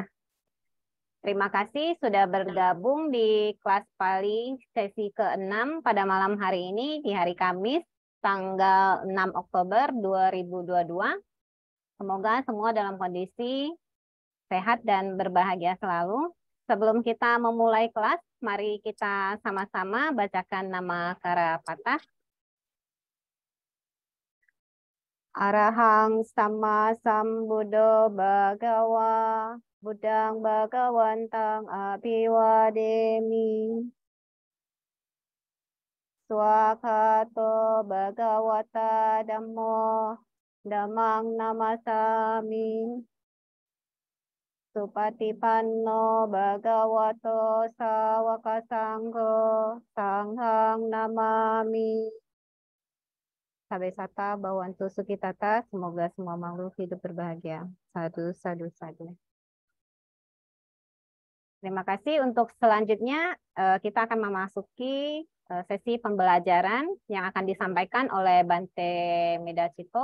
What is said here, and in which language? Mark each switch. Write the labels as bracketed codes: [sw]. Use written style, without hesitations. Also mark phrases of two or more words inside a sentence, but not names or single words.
[id] Terima kasih sudah bergabung di kelas Pali sesi ke-6 pada malam hari ini di hari Kamis tanggal 6 Oktober 2022. Semoga semua dalam kondisi sehat dan berbahagia selalu. Sebelum kita memulai kelas, mari kita sama-sama bacakan nama Karapatah. [pi] Arahang sama sambuddho bhagawa buddhang bhagawantang abhiwademi. Swakato bhagawata dhammo dhammang namasami. Supatipanno bhagavato sawaka sangho sanghang namami. Sabesata Bawantu Sukitata, [id] semoga semua makhluk hidup berbahagia. [pi] Sadu, sadu, sadu. [id] Terima kasih. Untuk selanjutnya kita akan memasuki sesi pembelajaran yang akan disampaikan oleh Bante Medacito.